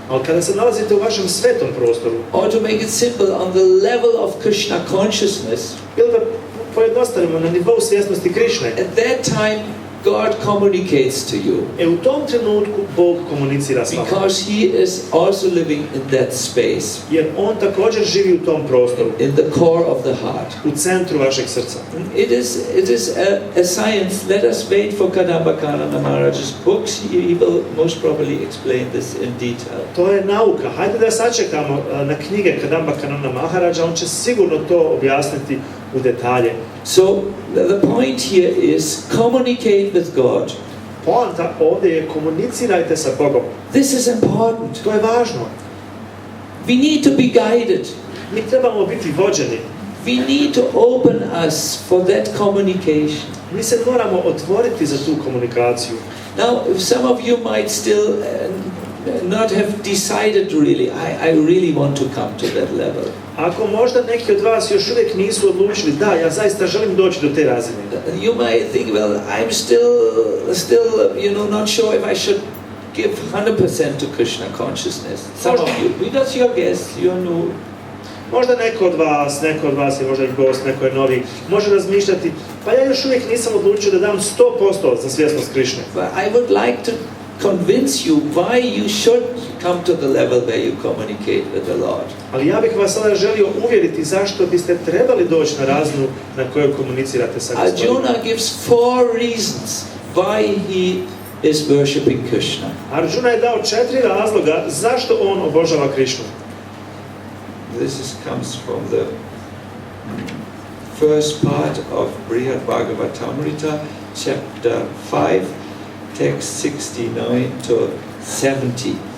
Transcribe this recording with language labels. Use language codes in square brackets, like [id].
[bs] ali kada se nalazite u vašem svetom prostoru, [en] or to make it simple, on the level of Krishna consciousness, [bs] ili da pojednostavimo na nivou svjesnosti Krišne, [en] at that time God communicates to you. [bs] U tom trenutku Bog komunicira s vama. [en] Because He is also living in that space. [bs] Jer On također živi u tom prostoru. [en] In the core of the heart. [bs] U centru vašeg srca. [en] It is a science. Let us wait for Kadamba Kanana Maharaj's books. He will most probably explain this in detail. [bs] To je nauka. Hajde da sačekamo na knjige Kadamba Kanana Maharaja. On će sigurno to objasniti u detalje. [en] So the point here is communicate with God. [bs] Poanta ovdje je komunicirajte sa Bogom. [en] This is important. [bs] To je važno. [en] We need to be guided. [bs] Mi trebamo biti vođeni. [en] We need to open us for that communication. [bs] Mi se moramo otvoriti za tu komunikaciju. [en] Now, some of you might still not have decided really, I really want to come to that level. [bs] Ako možda neki od vas još uvijek nisu odlučili, da, ja zaista želim doći do te razine. [en] You might think, well, I'm still, not sure if I should give 100% to Krishna consciousness. Some of you, because you're guests, you're new. [bs] Možda neko od vas je možda i gost, neko je novi, može razmišljati, pa ja još uvijek nisam odlučio da dam 100% za svjesnost Krišne. [en] But I would like to convince you why you should come to the level where you communicate with the Lord. [bs] Ali ja bih vas sada želio uvjeriti zašto biste trebali doći na razinu na kojoj komunicirate sa Gospodinom. [en] Arjuna gives 4 reasons why he is worshipping Krishna. [bs] Arjuna je dao 4 razloga zašto on obožava Krišnu. [en] This comes from the first part of Srimad Bhagavatam, chapter 5, text 69 to 70.